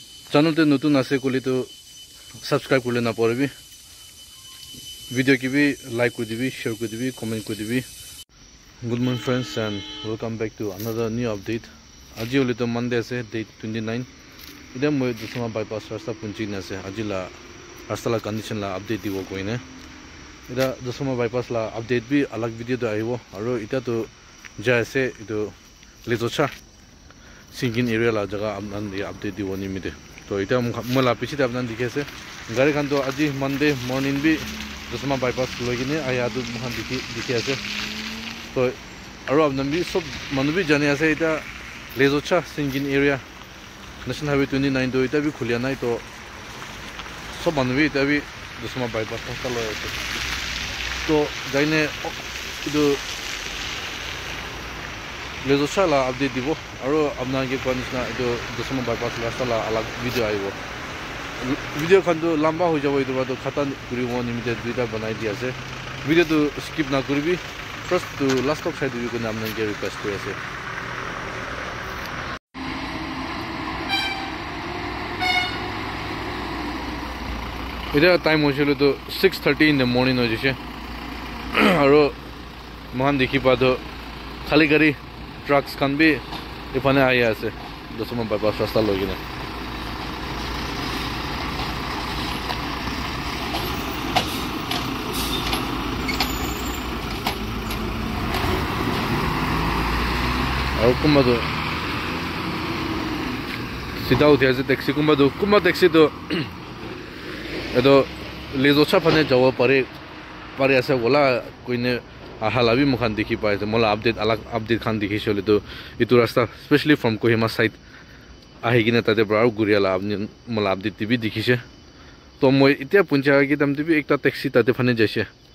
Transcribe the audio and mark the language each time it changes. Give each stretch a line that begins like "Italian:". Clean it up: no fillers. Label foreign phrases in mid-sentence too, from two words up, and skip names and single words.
Naga Pidgin: channel te nutun ase koli to subscribe kule na porbi video ki bhi like kuri dibi share kuri dibi comment kuri dibi.
English: Good morning friends and welcome back to another new update.
Naga Pidgin: Aji holi to Monday ase date 29 ida moi Dosama bypass rasta punchi na ase aji la rasta la condition la update dibo koine ida Dosama bypass la update bi alag video to aibo aro ita to ja ase ido lezocha singing area la jaga amnan ye update dibo nimide to ita mola pichi ta apnan dikhe ase gari khan to aji
English: Monday morning
Naga Pidgin: bi Dosama bypass logine aya du mohan dikhe ase to aro apnan bi sob manu bi jane ase ita lezocha singing area National Highway 29 to ita bi khulia nai to sob manu bi ita bi Dosama bypass ta lo ase to jaine ido lezocha la update dibo aro apna ke konishna ido Dosama bypass rasta la alag video aibo video khan to lamba ho jabo ido to khata kuri mo nimite duita banai di ase video to skip na kurbi
English: first to last
Naga Pidgin: of side ko namna ke request kori ase ida time hoshilo to 6:30
English: in the
Naga Pidgin: morning ho jise aro mohan dekhi pa to khali gari trucks kan bi ifane aya ase Dosama bypass rasta logine aro kumba to sida uthi ase taxi kumba taxi to edo lezocha phane jawa pare ase wala koine ahalabi mukhan dekhi pai ase mola update khan dekhi chole to itu rasta
English: especially from Kohima side
Naga Pidgin: ahigina tate bra guriala apni mola update tibi dekhise to moi itia puncha gi dam tibi ekta taxi tate phane jaise